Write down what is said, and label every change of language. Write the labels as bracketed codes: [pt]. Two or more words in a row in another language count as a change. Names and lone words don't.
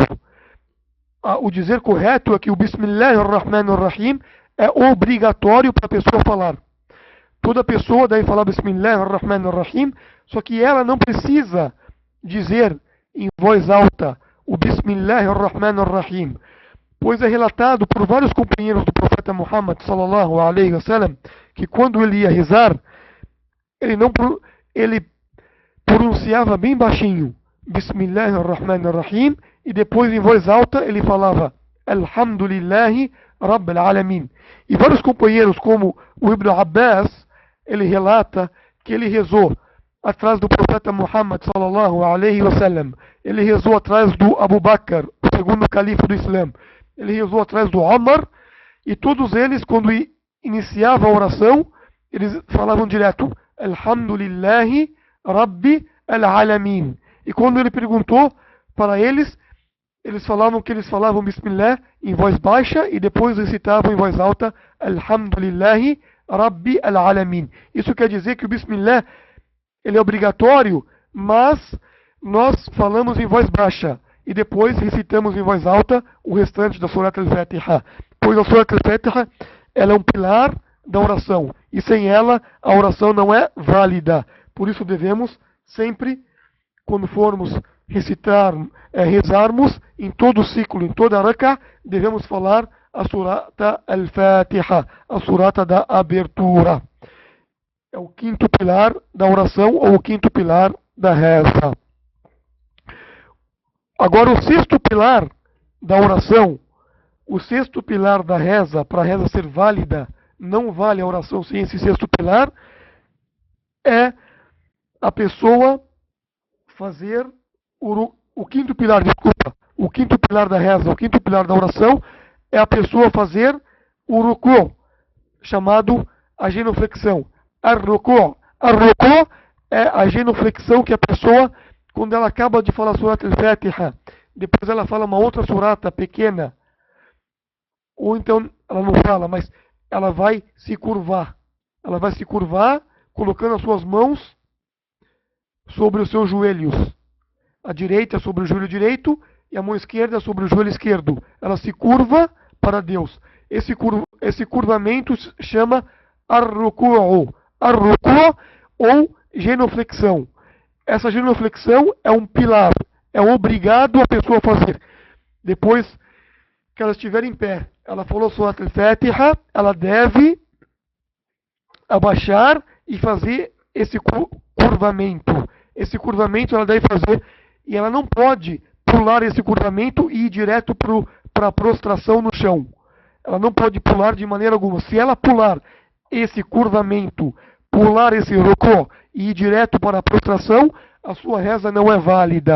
[pt] O dizer correto é que o Bismillahirrahmanirrahim é obrigatório para a pessoa falar. Toda pessoa deve falar Bismillahirrahmanirrahim, só que ela não precisa dizer em voz alta o Bismillahirrahmanirrahim, pois é relatado por vários companheiros do profeta Muhammad [ar] صلى الله عليه وسلم [pt] que quando ele ia rezar, ele pronunciava bem baixinho Bismillahirrahmanirrahim e depois em voz alta ele falava [ar] الحمد لله رب العالمين. [pt] E vários companheiros como o Ibn Abbas, ele relata que ele rezou atrás do profeta Muhammad [ar] صلى الله عليه وسلم. [pt] Ele rezou atrás do Abu Bakr, o segundo califa do Islã. Ele rezou atrás do Omar, e todos eles, quando iniciavam a oração, eles falavam direto [ar] الحمد لله رب العالمين. [pt] E quando ele perguntou para eles, eles falavam que eles falavam Bismillah em voz baixa e depois recitavam em voz alta [ar] الحمد لله رب العالمين. [pt] Isso quer dizer que o Bismillah ele é obrigatório, mas nós falamos em voz baixa e depois recitamos em voz alta o restante da Surat al-Fatiha. Pois a Surat al-Fatiha ela é um pilar da oração e sem ela a oração não é válida. Por isso devemos sempre, quando formos rezarmos em todo o ciclo, em toda a rak'ah, devemos falar a Surata al-Fatiha, a surata da abertura. É o quinto pilar da oração ou o quinto pilar da reza. Agora o sexto pilar da oração, o sexto pilar da reza, para a reza ser válida, não vale a oração sem esse sexto pilar, é a pessoa fazer o quinto pilar, desculpa, o quinto pilar da reza, o quinto pilar da oração é a pessoa fazer o ruku, chamado a genuflexão. Ar-ruku é a genuflexão que a pessoa, quando ela acaba de falar Surat al-Fatiha, depois ela fala uma outra surata pequena, ou então ela não fala, mas ela vai se curvar. Ela vai se curvar colocando as suas mãos sobre os seus joelhos. A direita sobre o joelho direito e a mão esquerda sobre o joelho esquerdo. Ela se curva para Deus. Esse curvamento se chama ar-ruku'. Ar-ruku' ou genuflexão. Essa genuflexão é um pilar. É obrigado a pessoa a fazer. Depois que ela estiver em pé, ela falou Surat al-Fatiha, ela deve abaixar e fazer esse curvamento. Esse curvamento ela deve fazer e ela não pode pular esse curvamento e ir direto para a prostração no chão. Ela não pode pular de maneira alguma. Se ela pular esse curvamento, pular esse ruku e ir direto para a prostração, a sua reza não é válida.